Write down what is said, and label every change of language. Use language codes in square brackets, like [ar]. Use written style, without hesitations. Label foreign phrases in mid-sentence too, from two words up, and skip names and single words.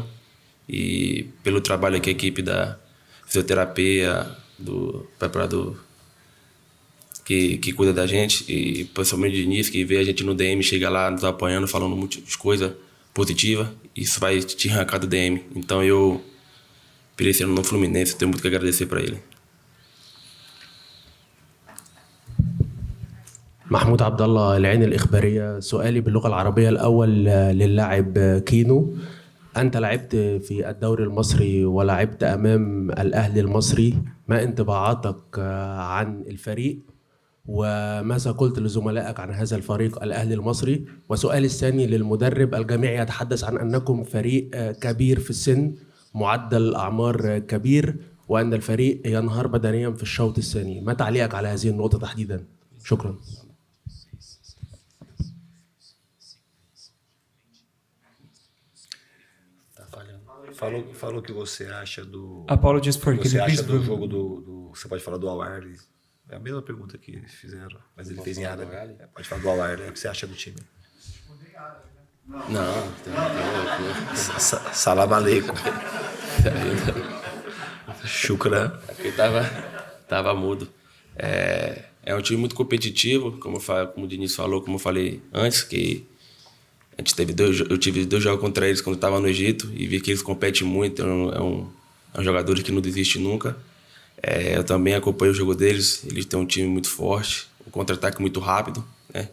[pt] E pelo trabalho que a equipe da fisioterapia, do preparador que cuida da gente, e principalmente o Diniz, que vê a gente no DM, chega lá nos apoiando, falando muitas coisas positivas, isso vai te arrancar do DM. Então eu, por esse ano no Fluminense, tenho muito que agradecer para ele. [ar] محمود عبد الله العين الإخبارية. سؤالي باللغة العربية الأول للاعب كينو. أنت لعبت في الدوري المصري ولعبت أمام الأهلي المصري، ما انطباعاتك عن الفريق وماذا قلت لزملائك عن هذا الفريق الأهلي المصري؟ وسؤالي الثاني للمدرب. الجميع يتحدث عن أنكم فريق كبير في السن، معدل الأعمار كبير، وأن الفريق ينهار بدنيا في الشوط الثاني، ما تعليقك على هذه النقطة تحديدا؟ شكرا. [pt] Falou o que você acha do. [en] Apologies for [pt] O que você [en] can you [pt] acha [en] please [pt] do jogo do. Você pode falar do Al-Ahly. É a mesma pergunta que fizeram, mas ele fez em árabe. Pode falar do Al-Ahly. O que você acha do time? Não, [ar] سلام عليكم. شكرا. [pt] Porque tava mudo. É um time muito competitivo, como o Diniz falou, como eu falei antes, que eu tive 2 jogos contra eles quando eu estava no Egito e vi que eles competem muito, é um jogador que não desiste nunca. Eu também acompanho o jogo deles, eles têm um time muito forte, um contra-ataque muito rápido, né?